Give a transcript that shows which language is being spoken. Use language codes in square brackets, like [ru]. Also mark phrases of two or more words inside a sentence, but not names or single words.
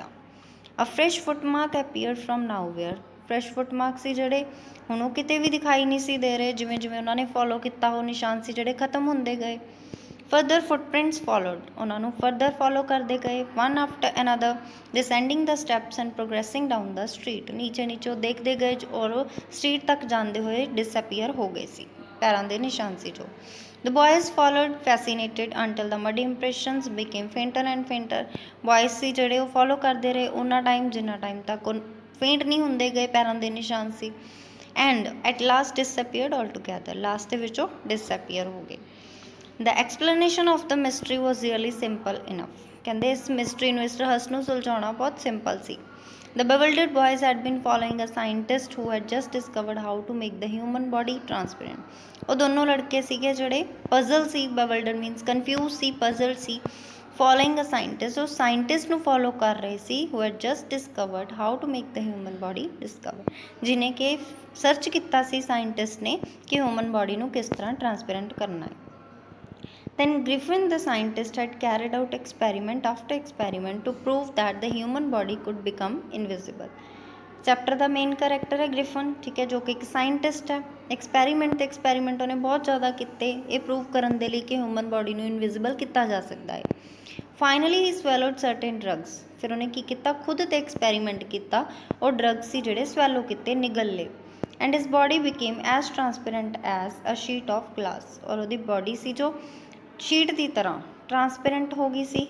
[en] a fresh footmark appeared from nowhere, fresh footmark [pa] ਸੀ ਜਿਹੜੇ ਹੁਣ ਉਹ ਕਿਤੇ ਵੀ ਦਿਖਾਈ ਨਹੀਂ ਸੀ ਦੇ ਰਹੇ, ਜਿਵੇਂ ਜਿਵੇਂ ਉਹਨਾਂ ਨੇ ਫੋਲੋ ਕੀਤਾ ਉਹ ਨਿਸ਼ਾਨ ਸੀ ਜਿਹੜੇ ਖਤਮ ਹੁੰਦੇ ਗਏ। [en] further footprints followed, [pa] ਉਹਨਾਂ ਨੂੰ [en] further follow [pa] ਕਰਦੇ ਗਏ। [en] one after another descending the steps and progressing down the street, [pa] ਨੀਚੇ ਨੀਚੇ ਉਹ ਦੇਖਦੇ ਗਏ ਔਰ ਸਟਰੀਟ ਤੱਕ ਜਾਂਦੇ ਹੋਏ ਡਿਸਅਪੀਅਰ ਹੋ ਗਏ ਸੀ, ਪੈਰਾਂ ਦੇ ਨਿਸ਼ਾਨ ਸੀ ਜੋ। [en] The boys followed fascinated until the muddy impressions became fainter and fainter। [pa] ਬॉयਜ਼ ਸੀ ਜਿਹੜੇ ਉਹ ਫੋਲੋ ਕਰਦੇ ਰਹੇ ਉਹਨਾਂ ਟਾਈਮ ਜਿੰਨਾ ਟਾਈਮ ਤੱਕ ਉਹ ਫੇਂਟ ਨਹੀਂ ਹੁੰਦੇ ਗਏ ਪੈਰਾਂ ਦੇ ਨਿਸ਼ਾਨ ਸੀ। [en] and at last disappeared altogether, [pa] ਲਾਸਟ ਦੇ ਵਿੱਚ ਉਹ ਡਿਸਅਪੀਅਰ ਹੋ ਗਏ। [en] The explanation of the mystery was really simple enough। [pa] ਕਹਿੰਦੇ ਇਸ ਮਿਸਟਰੀ ਨੂੰ, ਇਸ ਰਹੱਸ ਨੂੰ ਸੁਲਝਾਉਣਾ ਬਹੁਤ ਸਿੰਪਲ ਸੀ। [en] The bewildered boys had been following a scientist who had just discovered how to make the human body transparent। [pa] ਉਹ ਦੋਨੋਂ ਲੜਕੇ ਸੀਗੇ ਜਿਹੜੇ ਪਜ਼ਲ ਸੀ, [en] bewildered means confused ਸੀ, puzzled ਸੀ। following a scientist, [pa] ਉਹ ਸਾਇੰਟਿਸਟ ਨੂੰ ਫੋਲੋ ਕਰ ਰਹੇ ਸੀ [en] who had just discovered how to make the human body discover, [pa] ਜਿਹਨੇ ਕਿ ਸਰਚ ਕੀਤਾ ਸੀ ਸਾਇੰਟਿਸਟ ਨੇ ਕਿ [en] human body [pa] ਨੂੰ ਕਿਸ ਤਰ੍ਹਾਂ ਟਰਾਂਸਪੇਰੈਂਟ ਕਰਨਾ ਹੈ। [en] Then Griffin the scientist had carried out experiment after experiment to prove that the human body could become invisible। [pa] ਚੈਪਟਰ ਦਾ [en] main character [pa] ਹੈ ਗ੍ਰਿਫਨ, ਠੀਕ ਹੈ, ਜੋ ਕਿ ਇੱਕ ਸਾਇੰਟਿਸਟ ਹੈ। ਐਕਸਪੈਰੀਮੈਂਟ ਉਹਨੇ ਬਹੁਤ ਜ਼ਿਆਦਾ ਕੀਤੇ ਇਹ ਪ੍ਰੂਵ ਕਰਨ ਦੇ ਲਈ ਕਿ [en] human body [pa] ਨੂੰ ਇਨਵਿਜ਼ੀਬਲ ਕੀਤਾ ਜਾ ਸਕਦਾ ਹੈ। [en] finally he swallowed certain drugs, [pa] ਫਿਰ ਉਹਨੇ ਕੀ ਕੀਤਾ, ਖੁਦ 'ਤੇ ਐਕਸਪੈਰੀਮੈਂਟ ਕੀਤਾ, ਉਹ ਡਰੱਗਸ ਸੀ ਜਿਹੜੇ ਸਵੈਲੋ ਕੀਤੇ, ਨਿਗਲ [en] and his body became as transparent as a sheet of glass, [pa] ਔਰ ਉਹਦੀ ਬੋਡੀ ਸੀ ਜੋ ਸ਼ੀਟ ਦੀ ਤਰ੍ਹਾਂ ਟਰਾਂਸਪੇਰੈਂਟ ਹੋ ਗਈ ਸੀ।